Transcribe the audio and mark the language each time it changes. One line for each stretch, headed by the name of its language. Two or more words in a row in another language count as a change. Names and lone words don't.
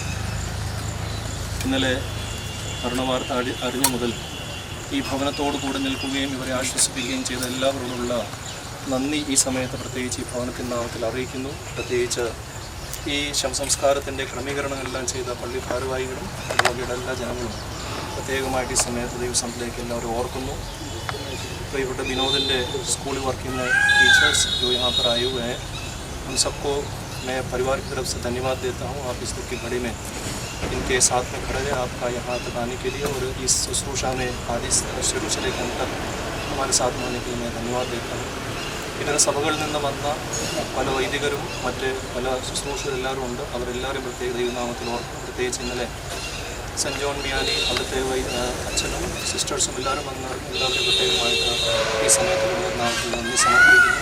Malayalam: ഇന്നലെ മരണവാർത്ത അറിഞ്ഞ മുതൽ ഈ ഭവനത്തോടു കൂടെ നിൽക്കുകയും ഇവരെ ആശ്വസിപ്പിക്കുകയും ചെയ്ത എല്ലാവരോടുള്ള നന്ദി ഈ സമയത്ത് പ്രത്യേകിച്ച് ഈ ഭവനത്തിൻ്റെ നാമത്തിൽ അറിയിക്കുന്നു. പ്രത്യേകിച്ച് ഈ ശവസംസ്കാരത്തിൻ്റെ ക്രമീകരണങ്ങളെല്ലാം ചെയ്ത പള്ളി ഭാരവാഹികളും അതുപോലെയുള്ള എല്ലാ ജനങ്ങളും പ്രത്യേകമായിട്ട് ഈ സമയത്ത് ദൈവസംഘത്തിലേക്ക് എല്ലാവരും ഓർക്കുന്നു.
Hindi: प्रियപ്പെട്ട विनोदिൻ്റെ
English: school work
Hindi: में टीचर्स जो यहाँ पर आए हुए हैं, उन सबको मैं परिवार की तरफ से धन्यवाद देता हूँ. आप इस दुख की घड़ी में इनके साथ में खड़े रहे, आपका यहाँ तक आने के लिए और इस शुश्रूषा में आदि शुरू से लेकर तक हमारे साथ होने के लिए मैं धन्यवाद देता हूँ.
Malayalam: ഇതര സഭകളിൽ നിന്ന് വന്ന പല വൈദികരും മറ്റ് പല ശുശ്രൂഷകരെല്ലാവരും ഉണ്ട്. അവരെല്ലാവരും പ്രത്യേക ദൈവനാമത്തിൽ ഓർക്കും. പ്രത്യേകിച്ച് ഇന്നലെ സെൻറ്റ് ജോൺ മിയാനി അവിടുത്തെ അച്ഛനും സിസ്റ്റേഴ്സും എല്ലാവരും വന്ന് എല്ലാവരും പ്രത്യേകമായിട്ട് ഈ സമയത്ത് നാമത്തിൽ നന്ദി സമർപ്പിക്കുന്നു.